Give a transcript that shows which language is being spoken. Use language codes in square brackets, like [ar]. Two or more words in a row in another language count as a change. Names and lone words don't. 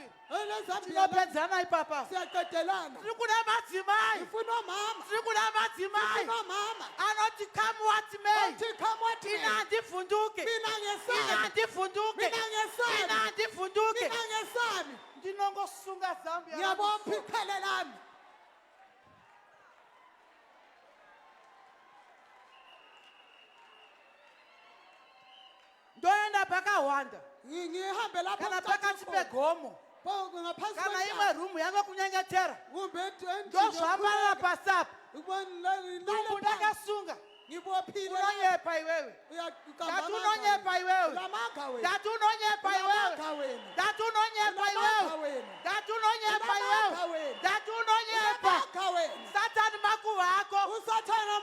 [sn] nezambiya tinopedzana ipapa [nd] siyaqedelana [sn] tiri kuda madzimai [nd] ifuna omama [sn] tiri kuda madzimai [nd] ifuna omama [sn] anoti [en] come what may [nd] othi [en] come what may [sn] ine handivhunduke [nd] mina [sn] ine [nd] ngesabi [sn] handivhunduke [nd] mina ngesabi [sn] ine handivhunduke [nd] mina ngesabi [sn] ndinongosunga zambiya [nd] ngiyabopha iqhele lami [sn] ndoenda pakahwanda [nd] ngihambe lapho [sn] kana [nd] ngicathe [sn] pakati [nd] khona. [sn] pegomo [nd] ngaphansi [sn] kana imwe [nd] kwentaba. [sn] rumu yange kunyengetera [nd] kumbe endlini [sn] ndozvambarira [nd] yokulala. [sn] pasapo [nd] Lale phansi. [sn] ndakasunga [nd] Ngibophile [sn] unonyepa iwewe ndati unonyepa iwewe [nd] lamanga wena [sn] ndati unonyepa iwewe [nd] lamanga wena [sn] ndati unonyepa iwewe ndati unonyepa iwewe ndati unonyepa [nd] lamanga wena [sn] satani makuva ako [nd] usathana